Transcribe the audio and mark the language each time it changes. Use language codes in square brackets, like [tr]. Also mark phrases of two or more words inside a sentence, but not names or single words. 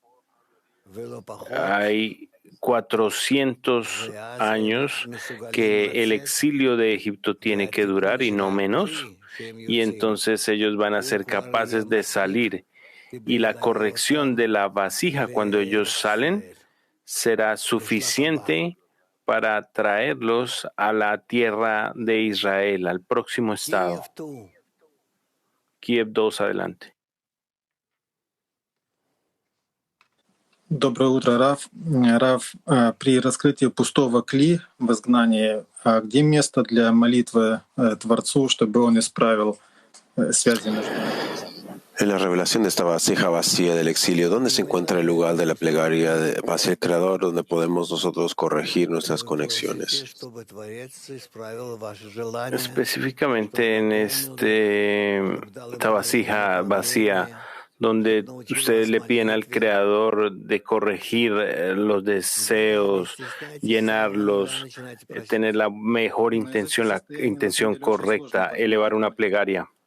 [es] Hay 400 años que el exilio de Egipto tiene que durar y no menos, y entonces ellos van a ser capaces de salir. Y la corrección de la vasija cuando ellos salen será suficiente para traerlos a la tierra de Israel, al próximo estado. Kiev 2, adelante. [ru] Доброе утро, Рав. Рав, при раскрытии пустого кли в изгнании, где место для молитвы Творцу, чтобы он исправил связи между ними? [es] En la revelación de esta vasija vacía del exilio, ¿dónde se encuentra el lugar de la plegaria hacia el Creador, donde podemos nosotros corregir nuestras conexiones? Específicamente en esta vasija vacía, donde ustedes le piden al Creador de corregir los deseos, llenarlos, tener la mejor intención, la intención correcta, elevar una plegaria.